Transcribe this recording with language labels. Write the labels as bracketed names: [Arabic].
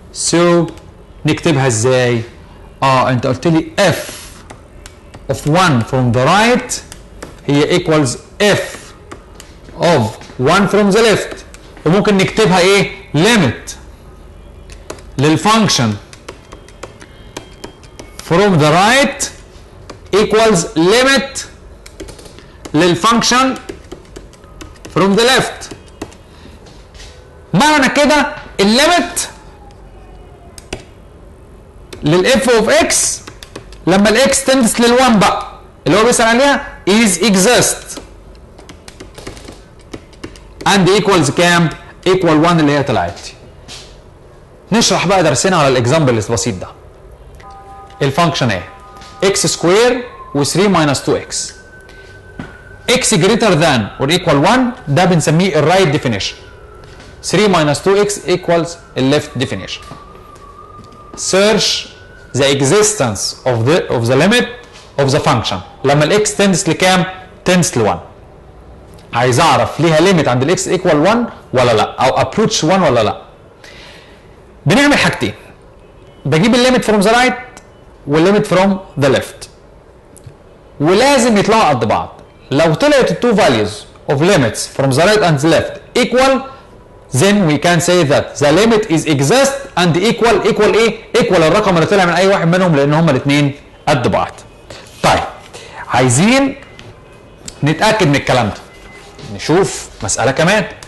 [English] So نكتبها ازاي؟ انت قلت لي f of 1 from the right هي equals f of 1 from the left، وممكن نكتبها ايه؟ limit للفانكشن from the right equals limit للفانكشن from the left. [Arabic] معنى كده الليمت للاف اوف اكس لما الاكس تندس لل1 بقى اللي هو بيسأل عليها is exist and equals كام؟ equal 1 اللي هي طلعت. نشرح بقى درسنا على الاكزامبل البسيط ده. الفانكشن ايه؟ x سكوير و 3 ماينس 2x. [English] x greater than or equal 1 ده بنسميه الرايت definition. 3 minus 2x equals the left definition. Search the existence of the limit of the function. [Arabic] لما الاكس تندس لكام؟ تندس ل 1. عايز اعرف ليها ليميت عند الاكس ايكوال 1 ولا لا، او ابروتش 1 ولا لا. بنعمل حاجتين، بجيب الليميت فروم ذا رايت والليميت فروم ذا ليفت، ولازم يطلعوا قد بعض. [English] لو طلعت التو values of limits from the right and the left equal, then we can say that the limit is exist and equal ايه؟ equal الرقم اللي طلع من اي واحد منهم، لان هما الاثنين قد بعض. [Arabic] طيب عايزين نتاكد من الكلام ده، نشوف مساله كمان.